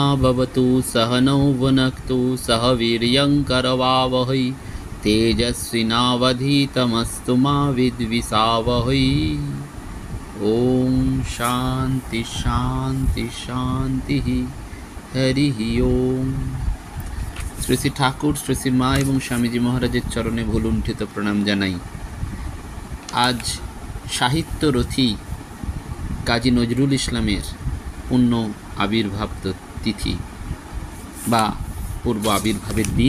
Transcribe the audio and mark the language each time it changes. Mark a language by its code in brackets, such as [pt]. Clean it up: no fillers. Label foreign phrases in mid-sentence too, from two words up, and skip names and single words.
[sa] भवतु सहनौ भुनक्तु सह वीर्यं करवावहै तेजस्विनावधीतमस्तु मा विद्विषावहै। ओं शांति शांति शांति हरि ओं। [bn] শ্রী শ্রী ঠাকুর, শ্রী শ্রী মা এবং স্বামীজি মহারাজের চরণে ভুলুণ্ঠিত প্রণাম জানাই। আজ সাহিত্যরথী কাজী নজরুল ইসলামের পূর্ণ আবির্ভাব তিথি বা পূর্ব আবির্ভাবের দিন।